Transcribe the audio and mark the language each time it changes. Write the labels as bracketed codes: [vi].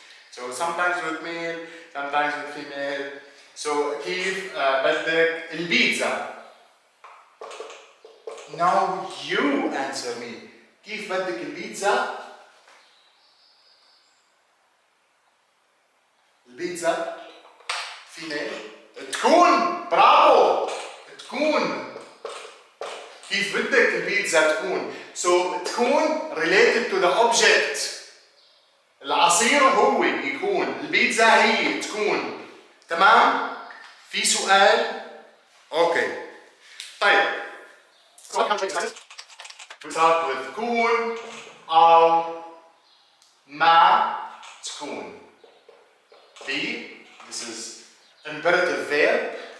[en] So sometimes with male, sometimes with female. [ar] So كيف بدك البيتزا. [en] Now you answer me. [ar] كيف بدك البيتزا؟ البيتزا female تكون. برافو. تكون. كيف بدك البيتزا تكون. So تكون [en] related to the object. [ar] العصير هو يكون، البيتزا هي تكون. تمام؟ في سؤال؟ اوكي. طيب. [en] We start with [ar] كون أو ما تكون. [en] B. This is imperative verb.